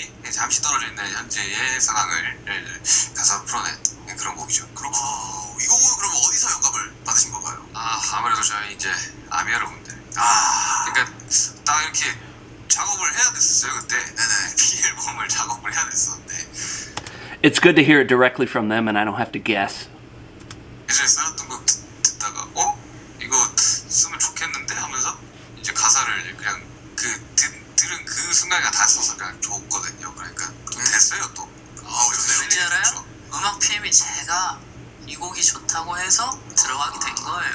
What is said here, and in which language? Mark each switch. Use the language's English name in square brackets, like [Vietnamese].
[Korean] 잠시 떨어져 있는 현재의 상황을 가사로 풀어낸 그런 곡이죠. 그렇구나. 이 곡은 그럼 어디서 영감을 받으신 건가요? 아무래도 저희 이제 아미 여러분들. 그러니까 딱 이렇게 작업을 해야 됐었어요 그때. 네네. B 앨범을 작업을 해야 됐었는데. [English] It's good to hear it directly from them and I don't have to guess. [Korean] 예전에 써놨던 거 듣다가 이거 쓰면 좋겠는데 하면서 이제 가사를 그냥 들은 그 순간에 다 써서 그냥 줬거든요. 그러니까 또 됐어요 또. 왠지 알아요? 음악 PM이 제가 이 곡이 좋다고 해서 들어가게 된 거예요.